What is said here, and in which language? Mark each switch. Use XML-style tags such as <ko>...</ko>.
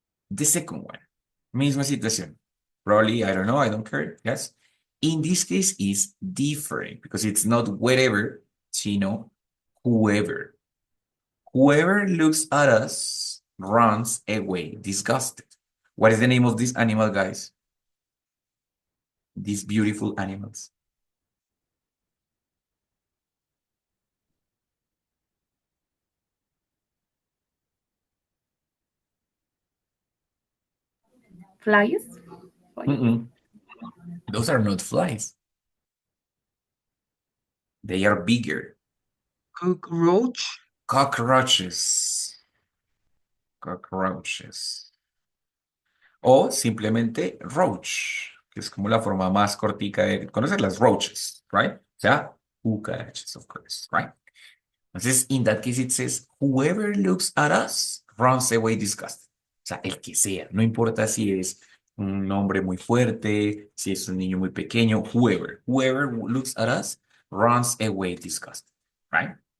<en>The second one,</en> <es>misma situación.</es> <en>Probably, I don't know, I don't care, yes? In this case, is different because it's not wherever, sino whoever. Whoever looks at us runs away disgusted. What is the name of this animal, guys? These beautiful animals. Flies? Those are not flies. They are bigger. Cockroach? Cockroaches. Cockroaches.</en> <es>O simplemente roach, que es como la forma más cortica de conocer las roaches, right? O sea, cucarachas,</es> <en>of course, right? Entonces, in that case, it says, whoever looks at us runs away disgusted.</en> <es>O sea, el que sea, no importa si es un hombre muy fuerte, si es un niño muy pequeño,</es> <en>whoever looks at us runs away disgusted, right?</en>